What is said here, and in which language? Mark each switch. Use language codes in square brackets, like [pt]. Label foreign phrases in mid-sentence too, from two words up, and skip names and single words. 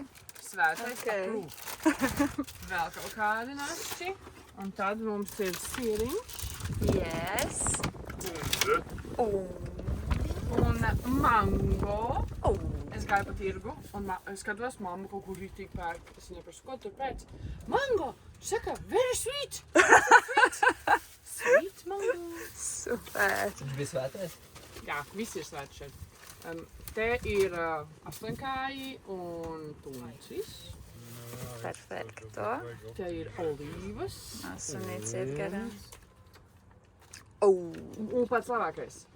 [lv] Svētais pakrū. Vēl kaut kādi našķi. Un tad mums ir sieriņš. Yes. Un mango. Es gāju pa tirgu un es skatos, mamma kaut ko rītīgi pērk. Es viņai prasu, ko tur pēc? Mango! Saka, [en] very sweet! Sweet mango. [lv] Super. Viņš bija svētais? Jā, viss ir svēts šeit. Te ir astoņkāji un tuncis. Perfekto. Te ir olīvas. Asunīts iet garām. Un pats labākais.